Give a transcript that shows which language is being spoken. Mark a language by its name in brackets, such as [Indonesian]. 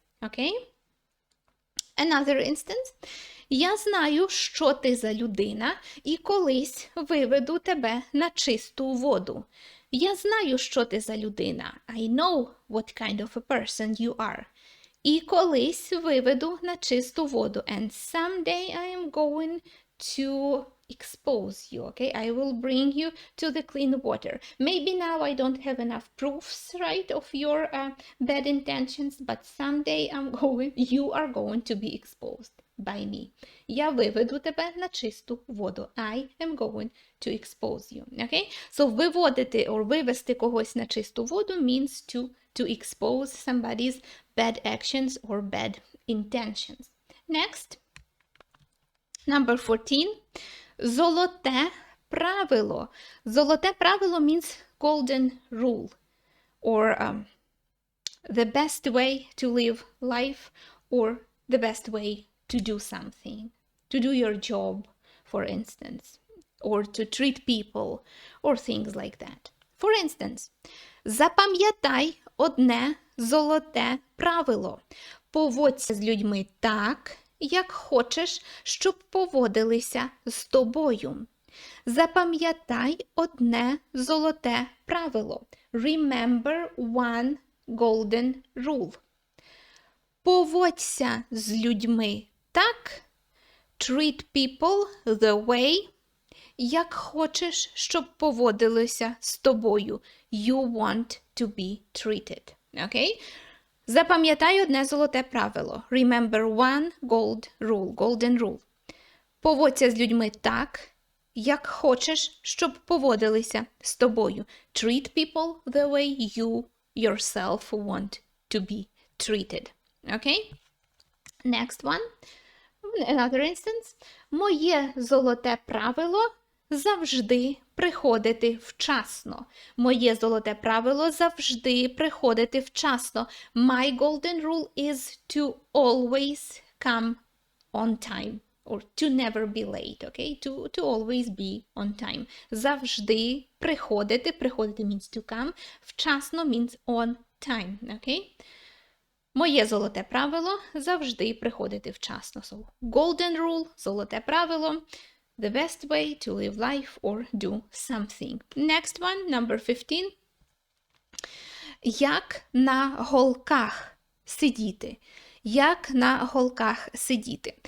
[English] Okay? Another instance. [Ukrainian] Я знаю, що ти за людина, і колись виведу тебе на чисту воду. Я знаю, що ти за людина. [English] I know what kind of a person you are. [Ukrainian] І колись виведу на чисту воду. [English] And someday I am going to expose you, okay? I will bring you to the clean water. Maybe now I don't have enough proofs, right, of your bad intentions, but someday you are going to be exposed by me. [Ukrainian] Я виведу тебе на чисту воду. [English] I am going to expose you, okay? So виводити or [Ukrainian] вивести когось на чисту воду [English] means to expose somebody's bad actions or bad intentions. Next. Number 14. [Ukrainian] Золоте правило. Золоте правило [English] means golden rule, or the best way to live life, or the best way to do something, to do your job, for instance, or to treat people, or things like that. For instance, [Ukrainian] запам'ятай одне золоте правило. Поводься з людьми так, як хочеш, щоб поводилися з тобою. Запам'ятай одне золоте правило. [English] Remember one golden rule. [Ukrainian] Поводься з людьми так, [English] treat people the way, [Ukrainian] як хочеш, щоб поводилися з тобою. [English] You want to be treated. Okay? [Ukrainian] Запам'ятай одне золоте правило. [English] Remember one golden rule. [Ukrainian] Поводься з людьми так, як хочеш, щоб поводилися з тобою. [English] Treat people the way you yourself want to be treated. Okay? Next one. Another instance. [Ukrainian] Моє золоте правило завжди приходити вчасно. Моє золоте правило завжди приходити вчасно. [English] My golden rule is to always come on time. Or to never be late, okay? To always be on time. [Ukrainian] Завжди приходити. [English] Приходити means to come. Вчасно means on time, okay? [Ukrainian] Моє золоте правило завжди приходити вчасно. [English] So, golden rule, [Ukrainian] золоте правило. [English] The best way to live life or do something. Next one, number 15. [Ukrainian] Як на голках сидіти. Як на голках сидіти.